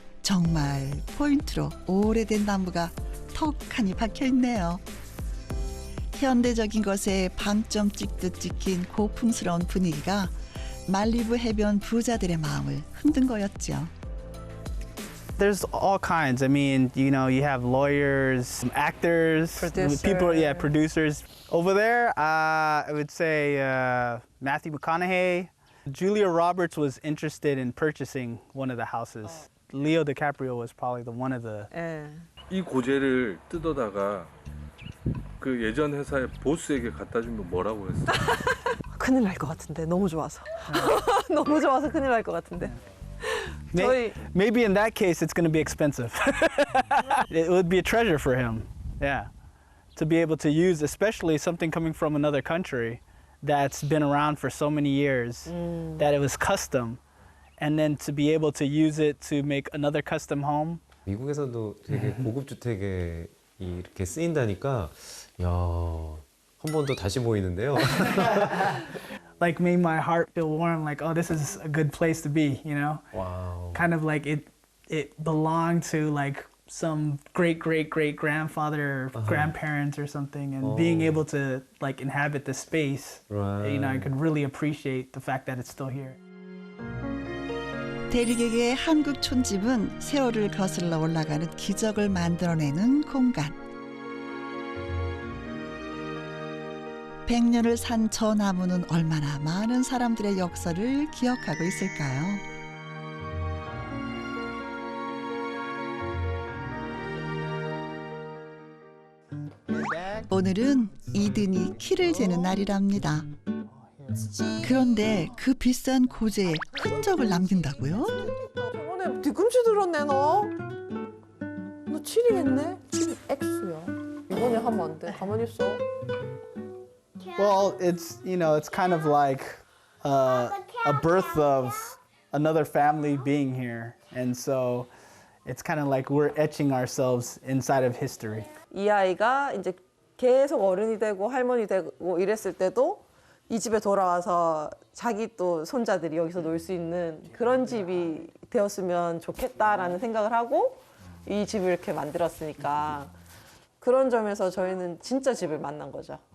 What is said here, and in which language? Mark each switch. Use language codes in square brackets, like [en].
[ko] 정말 포인트로 오래된 나무가 턱하니 박혀있네요. 현대적인 것에 방점 찍듯 찍힌 고풍스러운 분위기가 말리부 해변 부자들의 마음을 흔든 거였죠. [en] There's all kinds. I mean, you have lawyers, actors, people, producers. Over there, I would say Matthew McConaughey. Julia Roberts was interested in purchasing one of the houses. Leo DiCaprio was probably one of the. [ko] 예. 이 고재를 뜯어다가 그 예전 회사의 보스에게 갖다 주면 뭐라고 했어요? 큰일 날 것 같은데 너무 좋아서 너무 좋아서 큰일 날 것 같은데. 저희 [en] Maybe in that case, it's going to be expensive. It would be a treasure for him. Yeah. To be able to use, especially something coming from another country that's been around for so many years, that it was custom, and then to be able to use it to make another custom home. [ko] 미국에서도 되게 고급 주택에 이렇게 쓰인다니까 한 번 더 다시 보이는데요. [en] Like made my heart feel warm. Like, oh, this is a good place to be. [ko] 와우. [en] Kind of like it belonged to like some great grandfather, or grandparents or something, and being able to like inhabit the space. Right. I could really appreciate the fact that it's still here. [ko] 대릭에게 한국 촌집은 세월을 거슬러 올라가는 기적을 만들어내는 공간. 100년을 산 저 나무는 얼마나 많은 사람들의 역사를 기억하고 있을까요? 오늘은 이든이 키를 재는 날이랍니다. 그런데 그 비싼 고재에 흔적을 남긴다고요? 저번에 뒤꿈치 들었네 너. 너 7이겠네? 7 X야. 이번에 하면 안 돼. 가만히 있어. [en] Well, it's kind of like a birth of another family being here, and so it's kind of like we're etching ourselves inside of history. [ko] 이 아이가 이제 계속 어른이 되고 할머니 되고 이랬을 때도 이 집에 돌아와서 자기 또 손자들이 여기서 놀 수 있는 그런 집이 되었으면 좋겠다라는 생각을 하고 이 집을 이렇게 만들었으니까 그런 점에서 저희는 진짜 집을 만난 거죠.